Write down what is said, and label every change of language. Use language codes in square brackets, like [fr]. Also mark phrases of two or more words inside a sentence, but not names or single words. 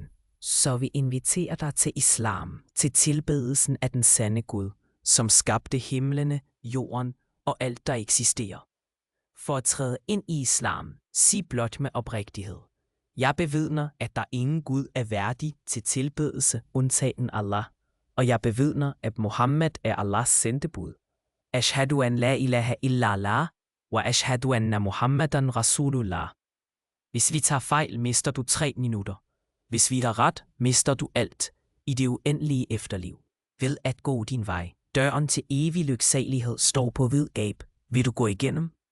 [da] Så vi inviterer dig til islam, til tilbedelsen af den sande Gud, som skabte himlene, jorden og alt, der eksisterer. For at træde ind i islam, sig blot med oprigtighed. Jeg bevidner, at der ingen Gud er værdig til tilbedelse undtagen Allah, og jeg bevidner, at Muhammed er Allahs sendebud. [ar] أشهد أن لا إله إلا الله، وأشهد أن محمدا رسول الله. [da] Hvis vi tager fejl, mister du 3 minutter. Hvis vi har ret, mister du alt i det uendelige efterliv. Ved at gå din vej. Døren til evig lyksalighed står på vid gab. Vil du gå igennem?